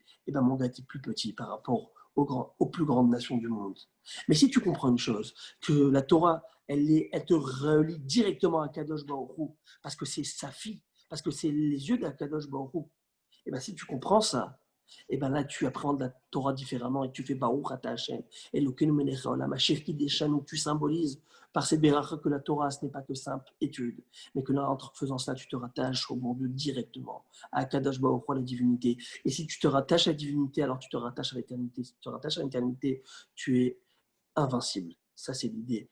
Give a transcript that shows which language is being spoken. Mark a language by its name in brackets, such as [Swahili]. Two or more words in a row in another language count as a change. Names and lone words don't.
[French] Eh ben, mon gars, tu es plus petit par rapport aux plus grandes nations du monde. Mais si tu comprends une chose, que la Torah, elle te relie directement à [Hebrew] קדוש ברוך הוא, [French] parce que c'est sa fille, parce que c'est les yeux d' [Hebrew] הקדוש ברוך הוא, [French] eh ben, si tu comprends ça, et bien là, tu apprends la Torah différemment et tu fais [Hebrew] ברוך אתה השם. Et אלוקינו מלך העולם, אשר קידשנו, [French] où tu symbolises par ces béracha que la Torah, ce n'est pas que simple étude, mais que là, en faisant cela, tu te rattaches au bon Dieu directement, à [Hebrew] קדוש ברוך הוא, [French] à la divinité. Et si tu te rattaches à la divinité, alors tu te rattaches à l'éternité. Si tu te rattaches à l'éternité, tu es invincible. Ça, c'est l'idée.